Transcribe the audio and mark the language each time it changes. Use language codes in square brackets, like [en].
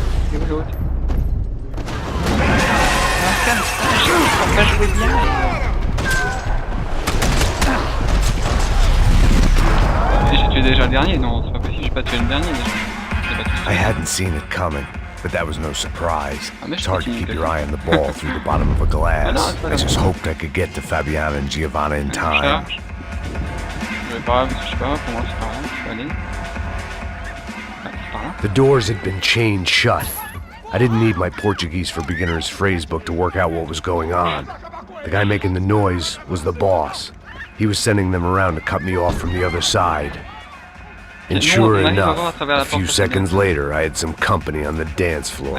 [fr] C'est où l'autre? Ah, calme, je peux pas jouer bien. J'ai tué déjà le dernier, non, c'est pas possible, j'ai pas tué le dernier déjà. [en] I hadn't seen it coming, but that was no surprise. It's hard to keep your eye on the ball through the bottom of a glass. I just hoped I could get to Fabiana and Giovanna in time. [fr] Je sais pas pour moi c'est pas grave, je peux aller. C'est par là. [en] The doors had been chained shut. I didn't need my Portuguese for Beginners phrase book to work out what was going on. The guy making the noise was the boss. He was sending them around to cut me off from the other side. And sure enough, a few seconds later, I had some company on the dance floor.